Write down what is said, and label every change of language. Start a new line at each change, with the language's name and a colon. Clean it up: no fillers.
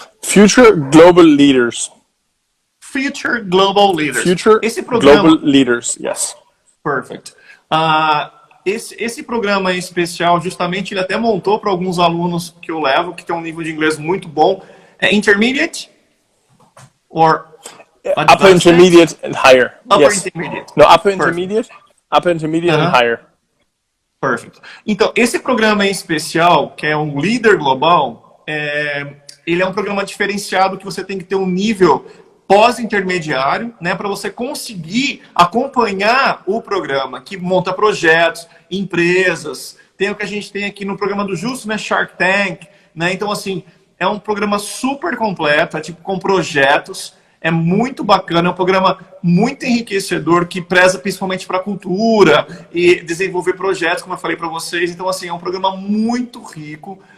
English: Future Global Leaders. Future Global Leaders. Future
Portuguese: esse programa,
English: Global Leaders, yes. Perfect.
Portuguese: esse programa em especial, justamente, ele até montou para alguns alunos que eu levo, que tem um nível de inglês muito bom. É
English: intermediate? Or upper intermediate and higher. Upper Yes. intermediate. No, upper Perfect. intermediate, upper intermediate and higher.
Portuguese: Perfeito. Então, esse programa em especial, que é um líder global, ele é um programa diferenciado que você tem que ter um nível pós-intermediário, né, para você conseguir acompanhar o programa, que monta projetos, empresas, tem o que a gente tem aqui no programa do Justo, né, Shark Tank, né, então assim, é um programa super completo, é tipo com projetos, é muito bacana, é um programa muito enriquecedor, que preza principalmente para a cultura e desenvolver projetos, como eu falei para vocês, então assim, é um programa muito rico,